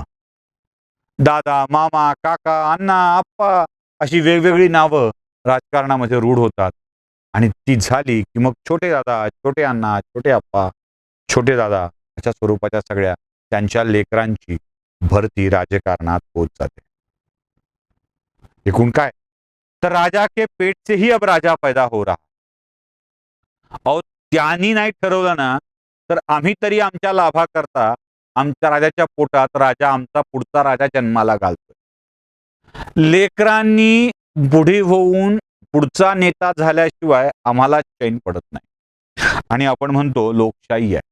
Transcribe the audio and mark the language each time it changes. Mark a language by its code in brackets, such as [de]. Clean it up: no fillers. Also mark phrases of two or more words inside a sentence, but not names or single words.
[mr] दादा, मामा, काका, अण्णा, आप्पा अशी वेगवेगळी नावं राजकारणामध्ये रूढ होतात आणि ती झाली की मग छोटे दादा, छोटे अण्णा, छोटे आप्पा, छोटे दादा अशा स्वरूपाच्या सगळ्या त्यांच्या लेकरांची भरती राजकारणात होत जाते. [hi] एकूण काय तर राजा के पेट से ही अब राजा पैदा हो रहा. [mr] अहो त्यांनी नाही ठरवलं ना तर आम्ही तरी आमच्या लाभाकरता आमच्या राजाच्या पोटात राजा आमचा पुढचा राजा जन्माला घालतोय. लेकरांनी पुढे होऊन पुढचा नेता झाल्याशिवाय आम्हाला चैन पडत नाही आणि आपण म्हणतो लोकशाही आहे.